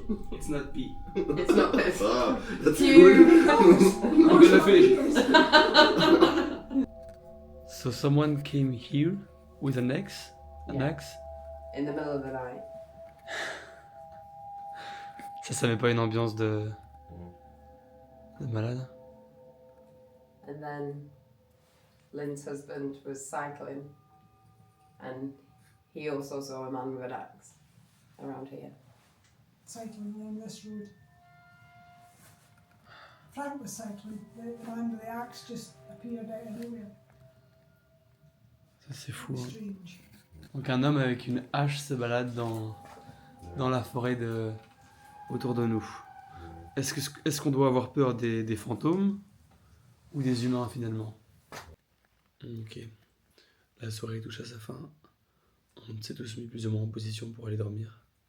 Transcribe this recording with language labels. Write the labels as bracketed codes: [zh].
[en] It's not pee. It's not piss. Ah, that's You. I'm gonna finish. So someone came here with an axe? An Yeah. axe? In the middle of the night. [fr] Ça met pas une ambiance de malade? [en] And then Lynn's husband was cycling, and he also saw a man with an axe around here. Cycling along this road. Frank was cycling. The man with the axe just appeared out of nowhere. [fr] Ça c'est fou. Hein. [en] Strange. [fr] Donc un homme avec une hache se balade dans la forêt autour de nous. Est-ce qu'on doit avoir peur des fantômes ou des humains finalement? Ok. La soirée touche à sa fin. On s'est tous mis plus ou moins en position pour aller dormir.